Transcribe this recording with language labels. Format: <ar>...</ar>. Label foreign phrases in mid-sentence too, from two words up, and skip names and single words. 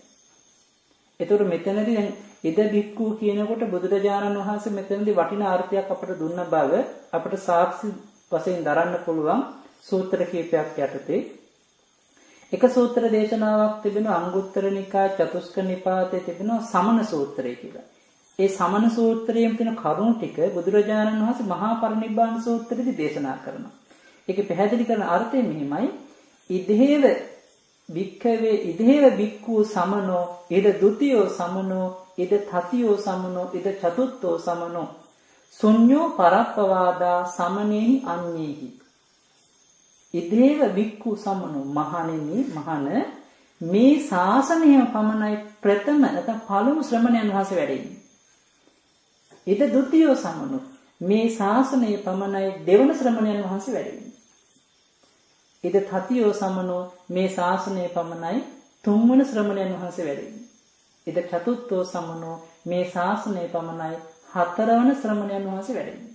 <si>එතකොට මෙතනදී දැන්</si> <pi>ඉද බික්ඛු</pi> <si>කියනකොට බුදුරජාණන් වහන්සේ මෙතනදී වටිනා අර්ථයක් අපට දුන්න බව අපට සාක්ෂි වශයෙන් දරන්න පුළුවන් සූත්‍ර කීපයක් යටතේ එක සූත්‍ර දේශනාවක් තිබෙනවා අංගුත්තර නිකාය චතුස්ක නිපාතයේ තිබෙනවා සමන සූත්‍රය කියලා. ඒ සමන සූත්‍රයේ තියෙන කරුණු ටික බුදුරජාණන් වහන්සේ මහා පරිනිබ්බාන සූත්‍රයේදී දේශනා කරනවා. ඒකේ පැහැදිලි කරන අර්ථය මෙහිමයි.</si> <pi>ඉදේව වික්ඛවේ ඉදේව වික්ඛු සමනෝ ඉද ဒ ුතියෝ සමනෝ ඉද තතියෝ සමනෝ ඉද චතුත්ථෝ සමනෝ ශුඤ්ඤෝ පරප්පවාදා සමනේහි අඤ්ඤේහි. ඉදේව වික්ඛු සමනෝ</pi> <si>මහණෙනි මහණ මේ ශාසනයම පමණයි ප්‍රථම නැත්නම් පළමු ශ්‍රමණයන් වහන්සේ වැඩෙන්නේ.</si> <pi>ඉද ဒ ුතියෝ සමනෝ</pi> <si>මේ ශාසනය පමණයි දෙවන ශ්‍රමණයන් වහන්සේ වැඩෙන්නේ.</si> <pi>ඉද තතියෝ සමනෝ</pi> <si>මේ ශාසනය පමණයි තුන්වන ශ්‍රමණයන් වහන්සේ වැඩෙන්නේ.</si> <pi>ඉද චතුත්ථෝ සමනෝ</pi> <si>මේ ශාසනය පමණයි හතරවන ශ්‍රමණයන් වහන්සේ වැඩෙන්නේ.</si>